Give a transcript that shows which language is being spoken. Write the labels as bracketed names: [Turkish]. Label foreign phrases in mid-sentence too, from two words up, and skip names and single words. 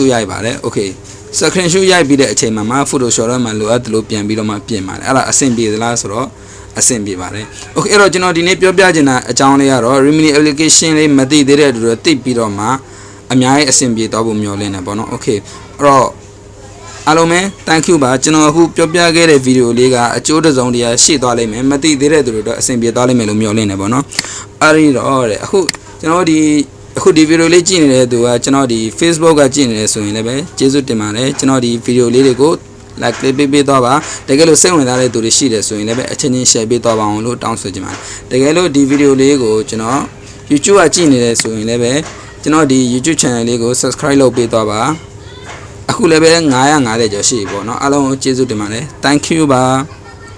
[Burmese] ရိုက်ပါတယ် [English] Okay screen shoot [Burmese] ရိုက်ပြီးတဲ့အချိန်မှာ Photoshop ထဲမှာလိုအပ်တယ်လို့ပြန်ပြီးတော့မှပြင်ပါတယ်အဲ့ဒါအဆင်ပြေသလားဆိုတော့အဆင်ပြေပါတယ် Okay အဲ့တော့ကျွန်တော်ဒီနေ့ပြောပြချင်တာအကြောင်းလေးကတော့ Remini application လေးမ သိသေးတဲ့သူတွေသိပြီးတော့မှအများကြီးအဆင်ပြေသွားဖို့မျှော်လင့်နေပေါ့နော် Okay အဲ့တော့အားလုံးပဲ [English] thank you [Burmese] ပါကျွန်တော်အခုပြောပြခဲ့တဲ့ဗီဒီယိုလေးကအ ကျိုးတစုံတရာရှိသွားလိမ့်မယ်မသိသေးတဲ့သူတွေတော့အဆင်ပြေသွားလိမ့်မယ်လို့မျှော်လင့်နေပေါ့နော်အဲ့ဒီတော့တဲ့အခုကျွန်တော်ဒီ ဗီဒီယိုလေးကြည့်နေတဲ့သူကကျွန်တော်ဒီ Facebook ကကြည့်နေတယ်ဆိုရင်လည်းပဲကျေးဇူးတင်ပါတယ်ကျွန်တော်ဒီဗီဒီယိုလေးတွေကို like ပေးသွားပါတကယ်လို့စိတ်ဝင်စားတဲ့သူတွေရှိတယ်ဆိုရင်လည်းပဲအချင်းချင်း share ပေးသွားပါအောင်လို့တောင်းဆိုချင်ပါတယ်တကယ်လို့ဒီဗီဒီယိုလေးကိုကျွန်တော် YouTube ကကြည့်နေတယ်ဆိုရင်လည်းပဲကျွန်တော်ဒီ YouTube channel လေးကို subscribe လုပ်ပေးသွားပါအခုလည်းပဲ950ကျော်ရှိပြီပေါ့နော်အားလုံးကိုကျေးဇူးတင်ပါတယ် [English] thank you [Burmese] ပါ